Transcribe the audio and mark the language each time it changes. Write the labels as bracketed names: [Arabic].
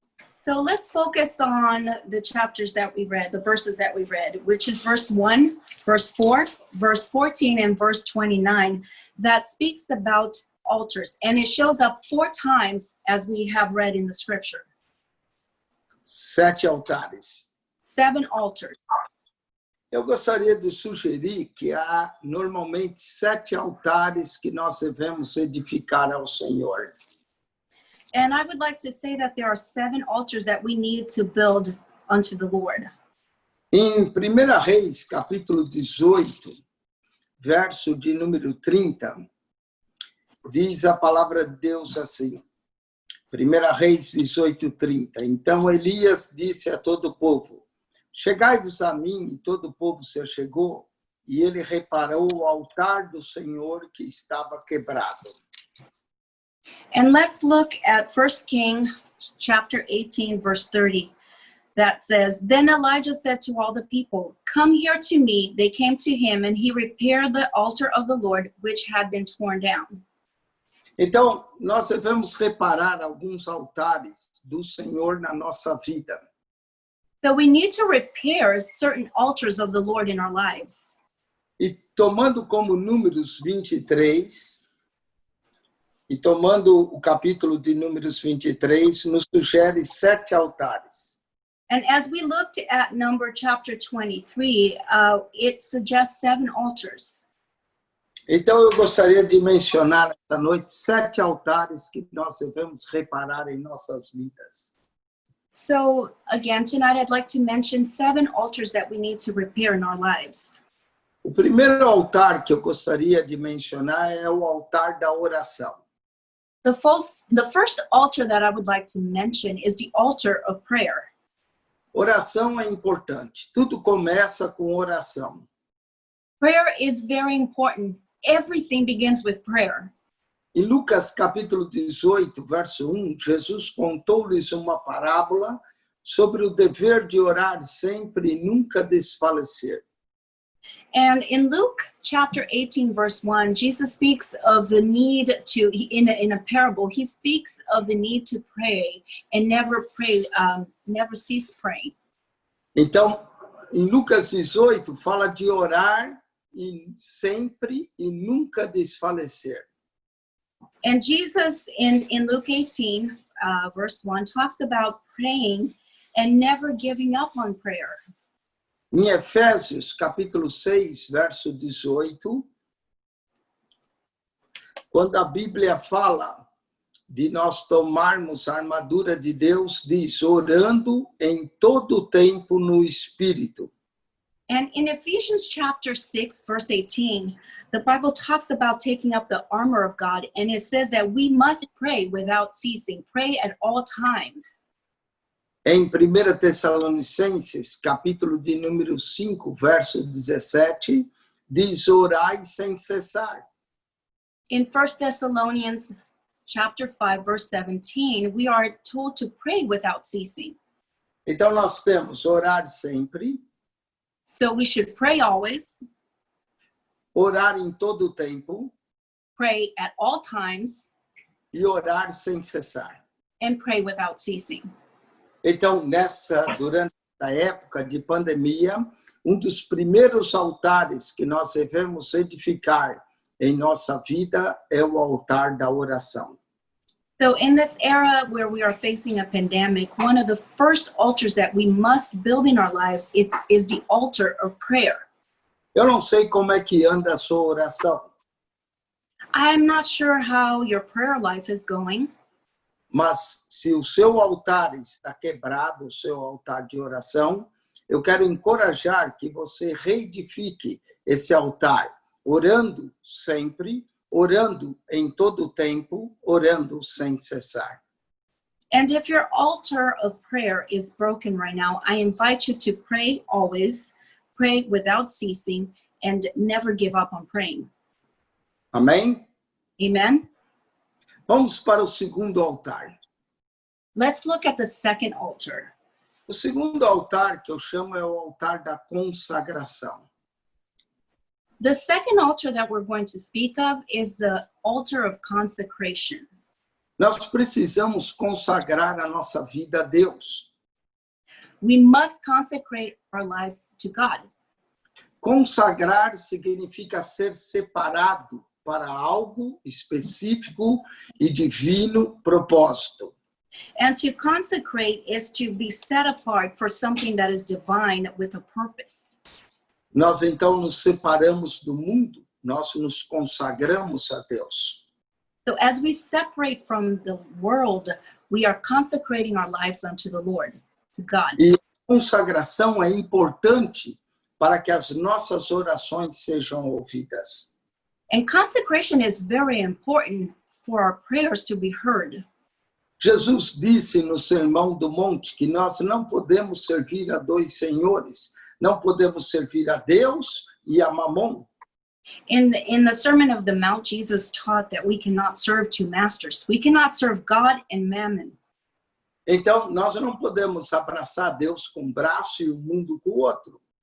[English] So let's focus on the chapters that we read, the verses that we read, which is verse 1, verse 4, verse 14, and verse 29, that speaks about altars. And it shows up 4 times as we have read in the scripture. [Portuguese] 7 altares. [English] 7 altars. [Portuguese] Eu gostaria de sugerir que há normalmente 7 altares que nós devemos edificar ao Senhor. [English] And I would like to say that there are 7 altars that we need to build unto the Lord. [Portuguese] Em 1 Reis, capítulo 18, verso de número 30, diz a palavra de Deus assim. 1 Reis 18, 30. Então Elias disse a todo o povo: chegai-vos a mim, e todo o povo se achegou, e ele reparou o altar do Senhor que estava quebrado. [English] And let's look at 1 King chapter 18, verse 30. That says, Then Elijah said to all the people, Come here to me. They came to him, and he repaired the altar of the Lord, which had been torn down. [Portuguese] Então, nós devemos reparar alguns altares do Senhor na nossa vida. [English] So we need to repair certain altars of the Lord in our lives. [Portuguese] E tomando como Números 23, e tomando o capítulo de Números 23, nos sugere 7 altares. [English] And as we looked at number chapter 23, it suggests 7 altars. [Portuguese] Então, eu gostaria de mencionar esta noite 7 altares que nós devemos reparar em nossas vidas. [English] So again, tonight I'd like to mention 7 altars that we need to repair in our lives. [Portuguese] O primeiro altar que eu gostaria de mencionar é o altar da oração. [English] The first altar that I would like to mention is the altar of prayer. [Portuguese] Oração é importante. Tudo começa com oração. [English] Prayer is very important. Everything begins with prayer. [Portuguese] Em Lucas capítulo 18, verso 1, Jesus contou-lhes uma parábola sobre o dever de orar sempre e nunca desfalecer. [English] And in Luke chapter 18, verse 1, Jesus speaks of the need to, in a parable, he speaks of the need to pray and never cease praying. [Portuguese] Então, em Lucas 18, fala de orar e sempre e nunca desfalecer. [English] And Jesus in Luke 18, verse 1, talks about praying and never giving up on prayer. [Portuguese] Em Efésios, capítulo 6, verso 18, quando a Bíblia fala de nós tomarmos a armadura de Deus, diz, orando em todo o tempo no Espírito. [English] And in Ephesians chapter 6, verse 18, the Bible talks about taking up the armor of God, and it says that we must pray without ceasing, pray at all times. [Portuguese] Em 1 Tessalonicenses, capítulo de número 5, verso 17, diz, orai sem cessar. [English] In 1 Thessalonians chapter 5, verse 17, we are told to pray without ceasing. [Portuguese] Então, nós temos orar sempre, [English] So we should pray always, [Portuguese] orar em todo o tempo [English] pray at all times, [Portuguese] e orar sem cessar. [English] and pray without ceasing. [Portuguese] Então, durante a época de pandemia, um dos primeiros altares que nós devemos edificar em nossa vida é o altar da oração. [English] So in this era where we are facing a pandemic, one of the first altars that we must build in our lives is the altar of prayer. [Portuguese] Eu não sei como é que anda a sua oração, [English] I'm not sure how your prayer life is going, [Portuguese] mas se o seu altar está quebrado, o seu altar de oração, eu quero encorajar que você reedifique esse altar, orando sempre, orando em todo o tempo, orando sem cessar. [English] and if your altar of prayer is broken right now, I invite you to pray always, pray without ceasing, and never give up on praying. [Portuguese] Amém? [English] Amen? [Portuguese] Vamos para o segundo altar. [English] Let's look at the second altar. [Portuguese] O segundo altar que eu chamo é o altar da consagração. [English] The second altar that we're going to speak of is the altar of consecration. [Portuguese] Nós precisamos consagrar a nossa vida a Deus. [English] We must consecrate our lives to God. [Portuguese] Consagrar significa ser separado para algo específico e divino propósito. [English] And to consecrate is to be set apart for something that is divine with a purpose. [Portuguese] Nós então nos separamos do mundo, nós nos consagramos a Deus. [English] So as we separate from the world, we are consecrating our lives unto the Lord, to God. [Portuguese] E a consagração é importante para que as nossas orações sejam ouvidas. [English] And consecration is very important for our prayers to be heard. [Portuguese] Jesus disse no Sermão do Monte que nós não podemos servir a dois senhores, não podemos servir a Deus e a Mamon. [English] In the Sermon of the Mount, Jesus taught that we cannot serve two masters. We cannot serve God and mammon. [Portuguese] Então, nós não podemos abraçar Deus com um braço e o mundo com o outro.